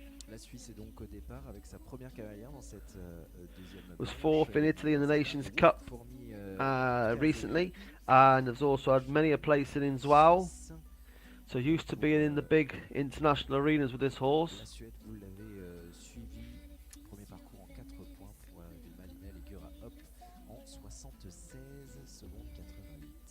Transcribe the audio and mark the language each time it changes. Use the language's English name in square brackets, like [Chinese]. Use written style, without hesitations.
[French] La Suisse est donc au départ avec sa première cavalière dans cette deuxième manche. [English] Was 4th in Italy in the Nations Cup recently, and has also had many a place in Zwolle. So used to being in the big international arenas with this horse. [French] La Suède, vous l'avez suivi. Premier parcours en 4 points pour des Malinel et Gera Hop en 76 secondes 88.